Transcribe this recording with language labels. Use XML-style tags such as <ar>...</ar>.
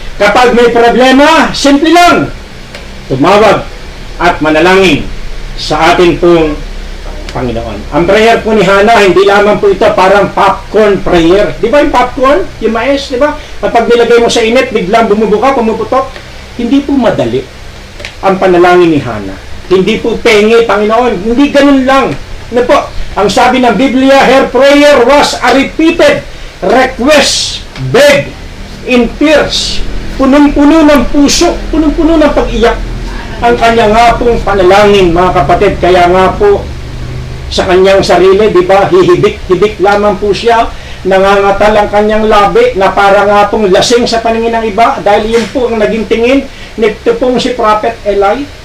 <tl>Kapag may problema, simple lang. Tumawag at manalangin sa ating pong Panginoon. Ang prayer po ni Hana, hindi lamang po ito parang popcorn prayer. Di ba yung popcorn? Yung mais, di ba? Kapag nilagay mo sa init, biglang bumubuka, pumuputok. Hindi po madali ang panalangin ni Hana. Hindi po penge, Panginoon. Hindi ganun lang. Ang sabi ng Biblia,</tl> <en>her prayer was a repeated request, beg, in tears.</en> <tl>Punong-puno ng puso, punong-puno ng pag-iyak. Ang kanya nga pong panalangin, mga kapatid. Kaya nga po, sa kanyang sarili, di ba, hihibik lamang po siya, nangangatal ang kanyang labi, na para nga pong lasing sa paningin ng iba, dahil yun po ang naging tingin nito pong si Prophet Eli.</tl>